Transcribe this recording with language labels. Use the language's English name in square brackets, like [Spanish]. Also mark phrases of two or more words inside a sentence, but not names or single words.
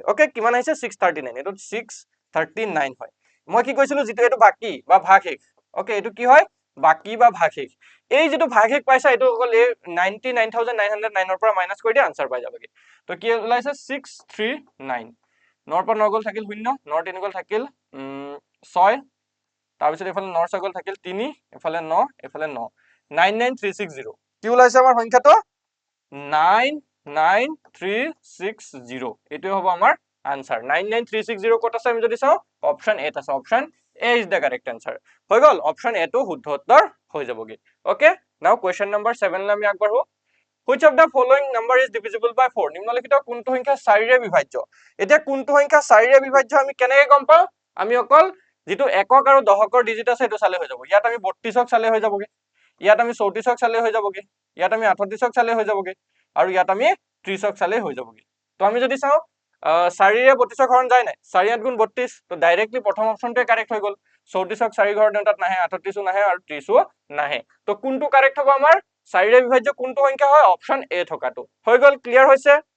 [Assamese] ওকে কিমান আহিছে 639 এটো 639 হয় মই কি কৈছিলো যেটো এটো বাকি বা ভাগশেষ ওকে এটো কি হয় বাকি বা ভাগশেষ এই যেটো ভাগশেষ পাইছা এটো অকল 99999 ৰ পৰা মাইনাস কৰি দিয়া আনসাৰ পাই যাবগে তো কি ওলাইছে 639 9 পৰা 9 গল থাকিল 0 9 3 গল থাকিল 6 তাৰ পিছত এফালে 9 6 গল থাকিল 3 এফালে 9 এফালে 9 99360 কি ওলাইছে আমাৰ সংখ্যাটো 99360 এটো হ'ব আমাৰ আনসাৰ 99360 কত আছে আমি যদি চাও [English] option A [Assamese] আছে [English] option A is the correct answer [Assamese] হৈ গল [English] option A [Assamese] টো শুদ্ধ উত্তৰ হৈ যাবগে [English] okay now question number [Assamese] 7 লে আমি আগবাঢ়ো [English] which of the following number is divisible by 4 [Assamese] নিম্নলিখিত কোনটো সংখ্যা 4 ৰে বিভাজ্য এতিয়া কোনটো সংখ্যা 4 ৰে বিভাজ্য আমি কেনেকৈ গম পাও আমি অকল যেটো একক আৰু দশকৰ ডিজিট আছে এটো চালে হৈ যাব ইয়াত আমি 32ক চালে হৈ যাবগে ইয়াত আমি 34ক চালে হৈ যাবগে ইয়াত আমি 38ক চালে হৈ যাবগে আৰু ইয়াত আমি 30ক চালে হৈ যাবগে তো আমি যদি চাও 4 ৰে 32ক হৰণ যায় নাই 4 8 গুণ 32 তো ডাইৰেক্টলি প্ৰথম অপচনটোৱে কাৰেক্ট হৈ গল 34ক 4 ঘৰ দেউতাত নাহে 38ও নাহে আৰু 30ও নাহে তো কোনটো কাৰেক্ট হ'ব আমাৰ 4 ৰে বিভাজ্য কোনটো সংখ্যা হয় [English] option A [Assamese] থকাটো হৈ গল ক্লিয়াৰ হৈছে